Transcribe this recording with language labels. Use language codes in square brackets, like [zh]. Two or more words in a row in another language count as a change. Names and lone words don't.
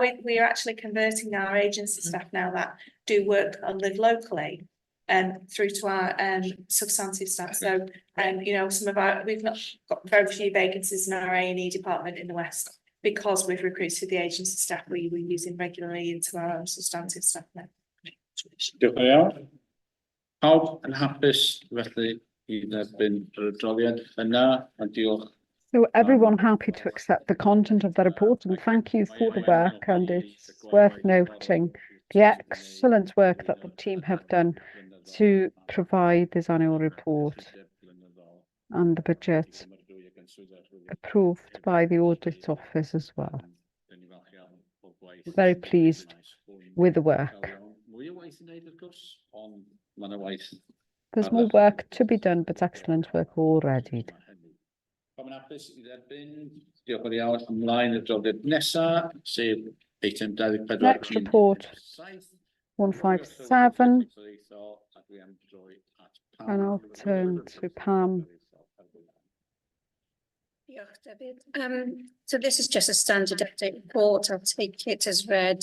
[en] We are actually converting our agency staff now that do work and live locally through to our substantive staff. So you know, we've not got very few vacancies in our A&E department in the West because we've recruited the agency staff we're using regularly into our own substantive staff now. [cy] Pawb yn hapus felly I dderbyn yr adroddiad yna, a diolch. [en] So everyone happy to accept the content of the report, and thank you for the work, and it's worth noting the excellent work that the team have done to provide this annual report and the budget approved by the Audit Office as well. Very pleased with the work. There's more work to be done, but excellent work already. [cy] Pawb yn hapus i dderbyn? Diolch yn fawr iawn. Ymlaen y droddiad nesa, sef eitem 24. [en] Next report, 157, and I'll turn to Pam. [cy] Diolch, David. [en] So this is just a standard update report. I'll take it as read.